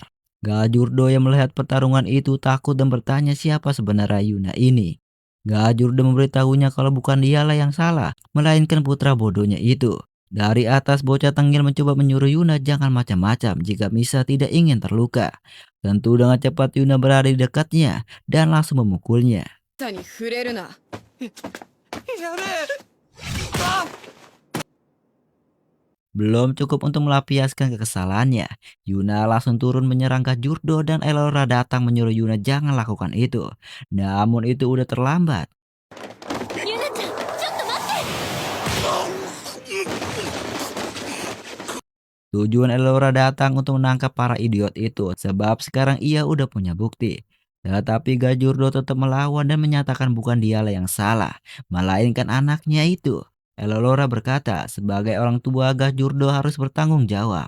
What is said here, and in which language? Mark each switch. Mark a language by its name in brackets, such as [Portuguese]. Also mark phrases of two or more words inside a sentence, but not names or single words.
[Indonesian] Gajurdo yang melihat pertarungan itu takut dan bertanya siapa sebenarnya Yuna ini. Gajurdo memberitahunya kalau bukan dialah yang salah, melainkan putra bodohnya itu. Dari atas bocah tengil mencoba menyuruh Yuna jangan macam-macam jika Misa tidak ingin terluka. Tentu dengan cepat Yuna berada di dekatnya dan langsung memukulnya. [Japanese] 下に触れるな。 [Indonesian] Belum cukup untuk melampiaskan kekesalannya, Yuna langsung turun menyerang Gajurdo dan Elora datang menyuruh Yuna jangan lakukan itu. Namun itu udah terlambat. [Japanese] ユナちゃん、ちょっと待って。 [Indonesian] Tujuan Elora datang untuk menangkap para idiot itu sebab sekarang ia udah punya bukti. Tetapi Gajurdo tetap melawan dan menyatakan bukan dialah yang salah, melainkan anaknya itu. Elora berkata sebagai orang tua Gajurdo harus bertanggung jawab.